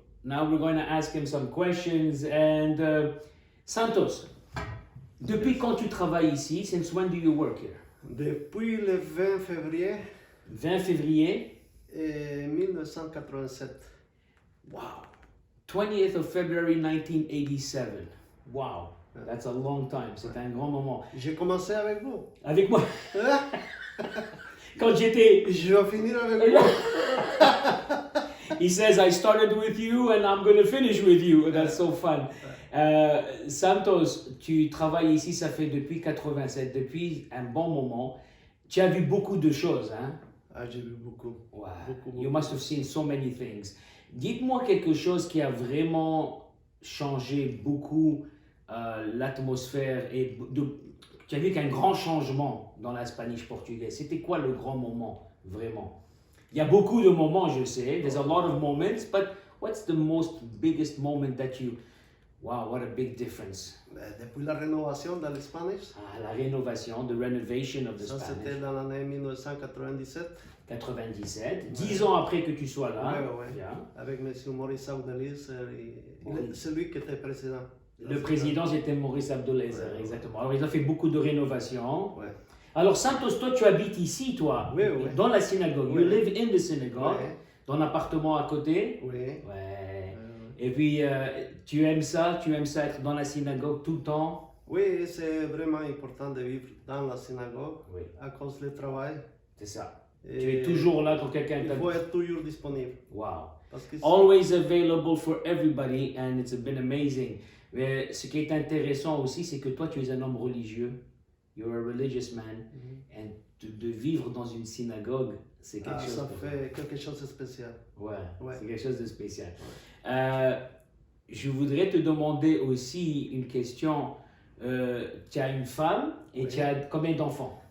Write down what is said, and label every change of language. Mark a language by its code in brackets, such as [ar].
[en] Now we're going to ask him some questions. [fr] And Santos, depuis quand tu travailles ici? [en] Since when do you work here? [fr] Depuis le 20 février 20 février 1987. [en] Wow. 20th of February 1987. Wow. That's a long time. [fr] C'est un grand moment. J'ai commencé avec vous. Avec moi. Quand j'étais... Je vais finir avec vous. [en] He says, I started with you and I'm going to finish with you. That's so fun. [fr] Santos, tu travailles ici, ça fait depuis 87, depuis un bon moment. Tu as vu beaucoup de choses, hein? Ah, j'ai vu beaucoup. [en] Wow. [fr] Beaucoup. [en] You must have seen so many things. [fr] Dites-moi quelque chose qui a vraiment changé beaucoup l'atmosphère et tu as vu qu'un grand changement dans la Spanish portugais. C'était quoi le grand moment, vraiment? Il y a beaucoup de moments, je sais. [en] There's a lot of moments, but what's the biggest moment that you... Wow, what a big difference. [fr] Depuis la rénovation de l'Espanish. La rénovation, [en] the renovation of the [fr] Ça, [en] Spanish. [fr] c'était dans l'année 1997. 97, 10 ans après que tu sois là. Ouais. Bien. Avec M. Maurice Audelis, celui qui était président. Le président, c'était Maurice Abdelazer, exactement. Alors, il a fait beaucoup de rénovations. Ouais. Alors, Santos, toi, tu habites ici, toi, Oui. dans la synagogue. Oui. [en] You live in the synagogue, [fr] dans l'appartement à côté. Oui. Ouais. Et puis, tu aimes ça être dans la synagogue tout le temps? Oui, c'est vraiment important de vivre dans la synagogue à cause du travail. C'est ça. Et tu es toujours là quand quelqu'un il faut être toujours disponible. [en] Wow. [fr] Parce que [en] Always available for everybody and it's been amazing. [fr] Mais ce qui est intéressant aussi, c'est que toi, tu es un homme religieux. [en] You're a religious man. And [fr] de vivre dans une synagogue, c'est quelque chose. Ça fait quelque chose de spécial. Ouais. C'est quelque chose de spécial. Ouais. Je voudrais te demander aussi une question. Tu as une femme et tu as combien d'enfants?